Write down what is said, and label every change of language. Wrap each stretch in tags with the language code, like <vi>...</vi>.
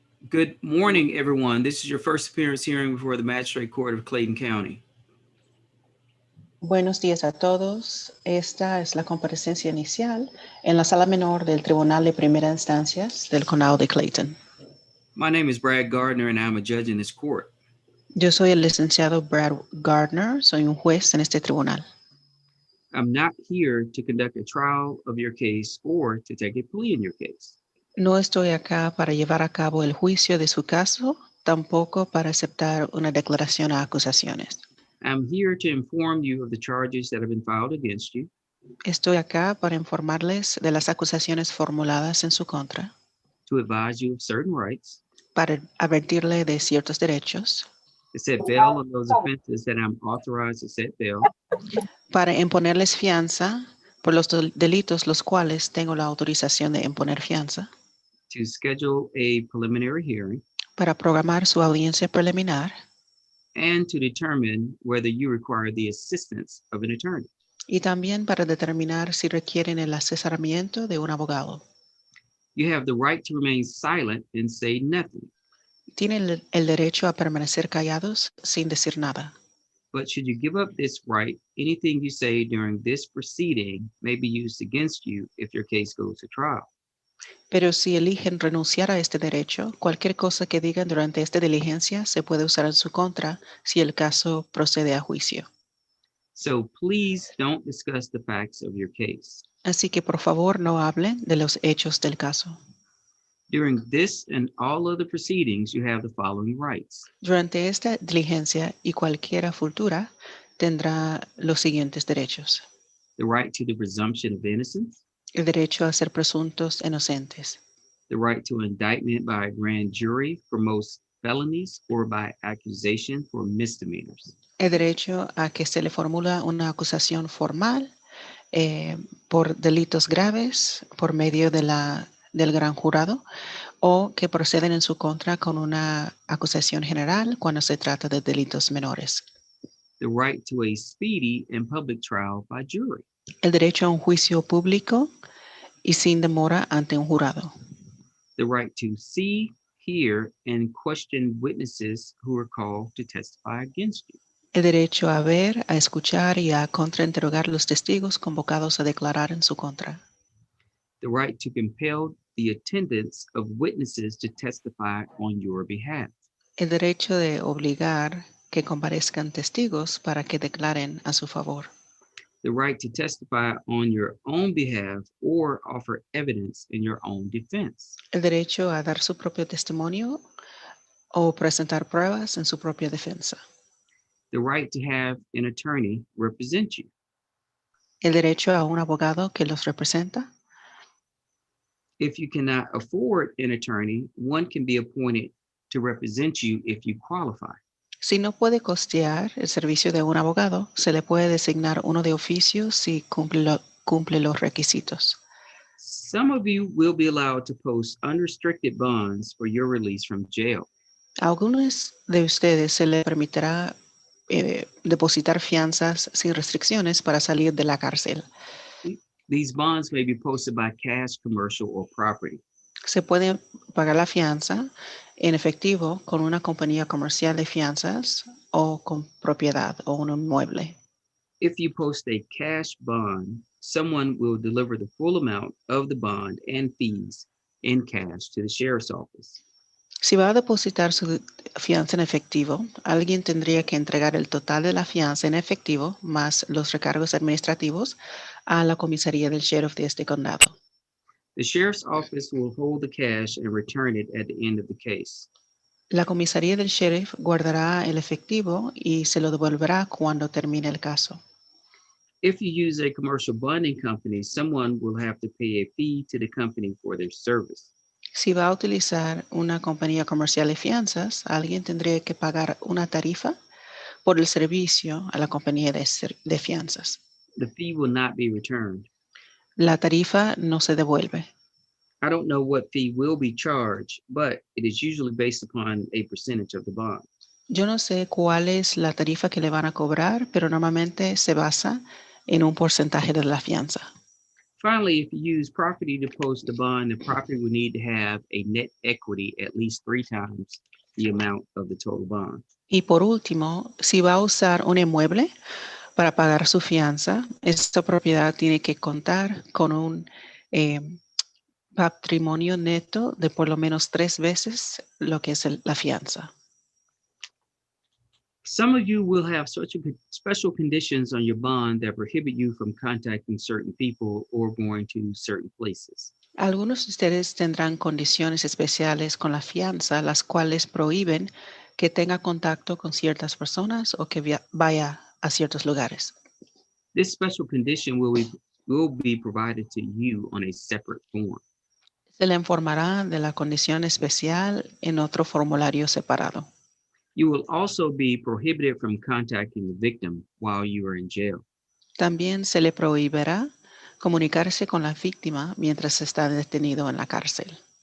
<en>Good morning, everyone. This is your first appearance hearing before the Magistrate Court of Clayton County.</en> <es>Buenos días a todos. Esta es la comparecencia inicial en la sala menor del Tribunal de Primera Instancia del Condado de Clayton.</es> <en>My name is Brad Gardner, and I'm a judge in this court.</en> <es>Yo soy el licenciado Brad Gardner, soy un juez en este tribunal.</es> <en>I'm not here to conduct a trial of your case or to take a plea in your case.</en> <es>No estoy acá para llevar a cabo el juicio de su caso, tampoco para aceptar una declaración a acusaciones.</es> <en>I'm here to inform you of the charges that have been filed against you,</en> <es>Estoy acá para informarles de las acusaciones formuladas en su contra,</es> <en>to advise you of certain rights,</en> <es>para advertirle de ciertos derechos,</es> <en>to set bail on those offenses that I'm authorized to set bail,</en> <es>para imponerles fianza por los delitos los cuales tengo la autorización de imponer fianza,</es> <en>to schedule a preliminary hearing,</en> <es>para programar su audiencia preliminar</es> <en>and to determine whether you require the assistance of an attorney.</en> <es>y también para determinar si requieren el asesoramiento de un abogado.</es> <en>You have the right to remain silent and say nothing.</en> <es>Tienen el derecho a permanecer callados sin decir nada.</es> <en>But should you give up this right, anything you say during this proceeding may be used against you if your case goes to trial.</en> <es>Pero si eligen renunciar a este derecho, cualquier cosa que digan durante esta diligencia se puede usar en su contra si el caso procede a juicio.</es> <en>So please don't discuss the facts of your case.</en> <es>Así que por favor no hablen de los hechos del caso.</es> <en>During this and all other proceedings, you have the following rights.</en> <es>Durante esta diligencia y cualquiera futura tendrá los siguientes derechos.</es> <en>The right to the presumption of innocence,</en> <es>El derecho a ser presuntos inocentes.</es> <en>the right to indictment by a grand jury for most felonies or by accusation for misdemeanors,</en> <es>El derecho a que se le formula una acusación formal por delitos graves por medio del gran jurado o que proceden en su contra con una acusación general cuando se trata de delitos menores.</es> <en>the right to a speedy and public trial by jury,</en> <es>El derecho a un juicio público y sin demora ante un jurado.</es> <en>the right to see, hear, and question witnesses who are called to testify against you,</en> <es>El derecho a ver, a escuchar y a contrainterrogar los testigos convocados a declarar en su contra.</es> <en>the right to compel the attendance of witnesses to testify on your behalf,</en> <es>El derecho de obligar que comparezcan testigos para que declaren a su favor.</es> <en>the right to testify on your own behalf or offer evidence in your own defense,</en> <es>El derecho a dar su propio testimonio o presentar pruebas en su propia defensa.</es> <en>the right to have an attorney represent you.</en> <es>El derecho a un abogado que los representa.</es> <en>If you cannot afford an attorney, one can be appointed to represent you if you qualify.</en> <es>Si no puede costear el servicio de un abogado, se le puede designar uno de oficio si cumple los requisitos.</es> <en>Some of you will be allowed to post unrestricted bonds for your release from jail.</en> <es>A algunos de ustedes se les permitirá depositar fianzas sin restricciones para salir de la cárcel.</es> <en>These bonds may be posted by cash, commercial, or property.</en> <es>Se puede pagar la fianza en efectivo con una compañía comercial de fianzas o con propiedad o un inmueble.</es> <en>If you post a cash bond, someone will deliver the full amount of the bond and fees in cash to the sheriff's office.</en> <es>Si va a depositar su fianza en efectivo, alguien tendría que entregar el total de la fianza en efectivo más los recargos administrativos a la comisaría del sheriff de este condado.</es> <en>The sheriff's office will hold the cash and return it at the end of the case.</en> <es>La comisaría del sheriff guardará el efectivo y se lo devolverá cuando termine el caso.</es> <en>If you use a commercial bonding company, someone will have to pay a fee to the company for their service.</en> <es>Si va a utilizar una compañía comercial de fianzas, alguien tendría que pagar una tarifa por el servicio a la compañía de fianzas.</es> <en>The fee will not be returned.</en> <es>La tarifa no se devuelve.</es> <en>I don't know what fee will be charged, but it is usually based upon a percentage of the bond.</en> <es>Yo no sé cuál es la tarifa que le van a cobrar, pero normalmente se basa en un porcentaje de la fianza.</es> <en>Finally, if you use property to post a bond, the property will need to have a net equity at least 3 times the amount of the total bond.</en> <es>Y por último, si va a usar un inmueble para pagar su fianza, esta propiedad tiene que contar con un eh, patrimonio neto de por lo menos 3 veces lo que es la fianza.</es> <en>Some of you will have such special conditions on your bond that prohibit you from contacting certain people or going to certain places.</en> <es>Algunos de ustedes tendrán condiciones especiales con la fianza, las cuales prohíben que tenga contacto con ciertas personas o que vaya a ciertos lugares.</es> <en>This special condition will be provided to you on a separate form.</en> <es>Se le informará de la condición especial en otro formulario separado.</es> <en>You will also be prohibited from contacting the victim while you are in jail.</en> <es>También se le prohibirá comunicarse con la víctima mientras está detenido en la cárcel.</es>